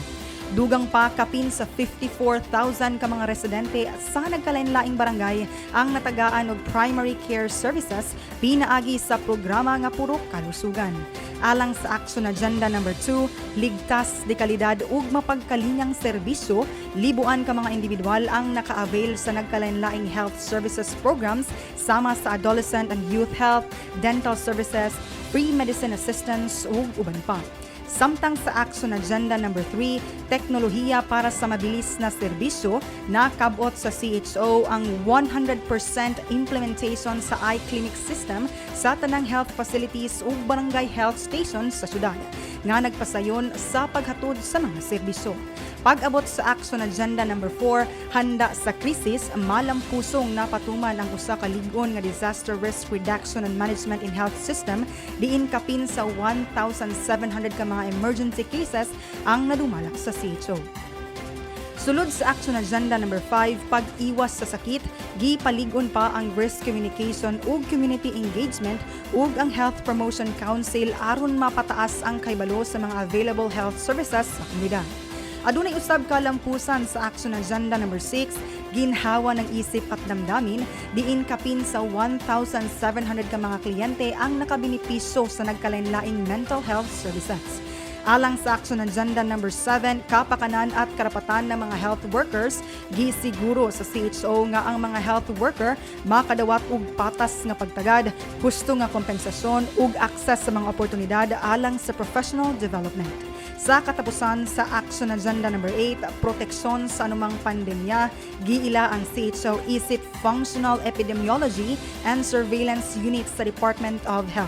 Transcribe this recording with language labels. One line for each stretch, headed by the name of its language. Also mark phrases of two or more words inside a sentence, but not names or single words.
Cebuano: Dugang pa kapin sa 54,000 ka mga residente sa nagkalain-laing barangay ang natagaan og
English: primary care services
Cebuano: pinaagi sa programa nga purok kalusugan. Alang sa Action Agenda number 2,
Filipino: ligtas, dekalidad
Cebuano: ug mapagkalingang serbisyo, libuan ka mga individual ang naka-avail sa nagkalain-laing
English: health services programs
Cebuano: sama sa
English: adolescent and youth health, dental services, free medicine assistance
Cebuano: ug uban pa. Samtang sa Action Agenda number 3,
Filipino: teknolohiya para sa mabilis na serbisyo,
Cebuano: nakabot sa CHO ang
English: 100% implementation
Cebuano: sa iClinic system sa tanang
English: health facilities
Cebuano: ug
English: barangay health stations
Cebuano: sa syudad, nga nagpasayon sa paghatod sa mga serbisyo. Pag-abot sa Action Agenda number 4,
Filipino: handa sa krisis,
Cebuano: malampusong napatuman ang usa ka lig-on nga
English: disaster risk reduction and management in health system,
Cebuano: diin kapin sa 1,700 ka mga
English: emergency cases
Cebuano: ang nadumalak sa CHO. Sulod sa Action Agenda number 5,
Filipino: pag-iwas sa sakit,
Cebuano: gipalig-on pa ang
English: risk communication
Cebuano: ug
English: community engagement
Cebuano: ug ang Health Promotion Council aron mapataas ang kaybalo sa mga
English: available health services
Cebuano: sa komunidad. Adunay usab ka lampusan sa Action Agenda number 6,
Filipino: ginhawa ng isip at damdamin,
Cebuano: diin kapin sa 1,700 ka mga kliyente ang nakabenepisyo sa nagkalain-laing
English: mental health services.
Cebuano: Alang sa Action Agenda number 7,
Filipino: kapakanan at karapatan ng mga health workers,
Cebuano: gisiguro sa CHO nga ang mga health worker makadawat og patas nga pagtagad, husto nga kompensasyon ug akses sa mga oportunidad alang sa
English: professional development.
Cebuano: Sa katapusan sa Action Agenda number 8,
Filipino: proteksyon sa anumang pandemya,
Cebuano: giila ang CHO isip Functional Epidemiology and Surveillance Unit sa Department of Health.